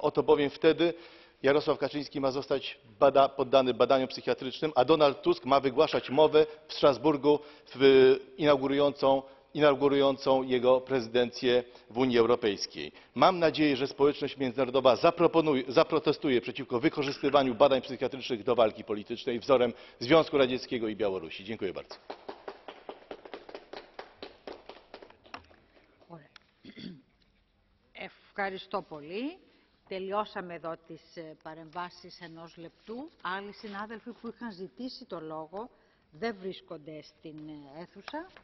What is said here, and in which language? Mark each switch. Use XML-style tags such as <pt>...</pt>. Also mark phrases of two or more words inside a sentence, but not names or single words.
<pl>Oto bowiem wtedy Jarosław Kaczyński ma zostać poddany badaniom psychiatrycznym, a Donald Tusk ma wygłaszać mowę w Strasburgu inaugurującą jego prezydencję w Unii Europejskiej. Mam nadzieję, że społeczność międzynarodowa zaprotestuje przeciwko wykorzystywaniu badań psychiatrycznych do walki politycznej wzorem Związku Radzieckiego i Białorusi. Dziękuję bardzo.</pl> <el>Ευχαριστώ πολύ. Τελειώσαμε εδώ τις παρεμβάσεις ενός λεπτού. Άλλοι συνάδελφοι που είχαν ζητήσει το λόγο δεν βρίσκονται στην αίθουσα.</el>